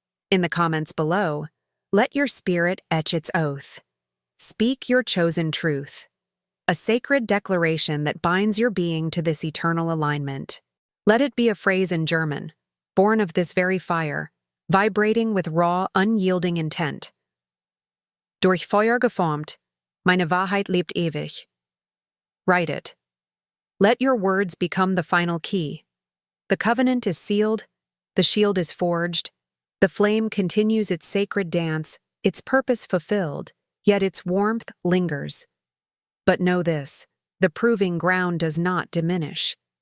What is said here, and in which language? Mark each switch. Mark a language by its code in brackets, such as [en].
[en] In the comments below, let your spirit etch its oath. Speak your chosen truth, a sacred declaration that binds your being to this eternal alignment. Let it be a phrase in German, born of this very fire, vibrating with raw, unyielding intent. [de] Durch Feuer geformt, meine Wahrheit lebt ewig. [en] Write it. Let your words become the final key. The covenant is sealed, the shield is forged, the flame continues its sacred dance, its purpose fulfilled, yet its warmth lingers. But know this, the proving ground does not diminish.